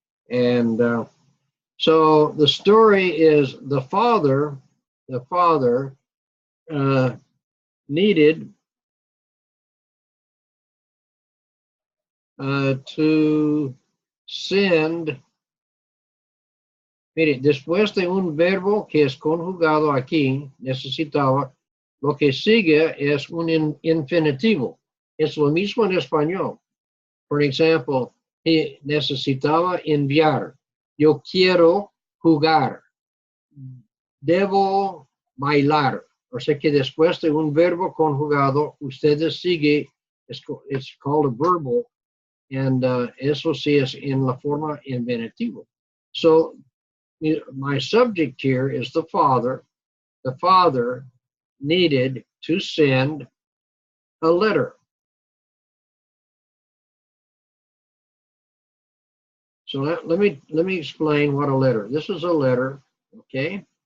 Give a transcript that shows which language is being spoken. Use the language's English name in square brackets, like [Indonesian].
[English] And so the story is the father needed to send. [Spanish] Mire, después de un verbo que es conjugado aquí, necesitaba, lo que sigue es un infinitivo. Es lo mismo en español. Por ejemplo, necesitaba enviar. Yo quiero jugar. Debo bailar. O sea que después de un verbo conjugado, ustedes sigue, [English] it's called a verbal, and [Spanish] eso sí es en la forma infinitivo. [English] So my subject here is the father. The father needed to send a letter. So let me explain what a letter. This is a letter, okay?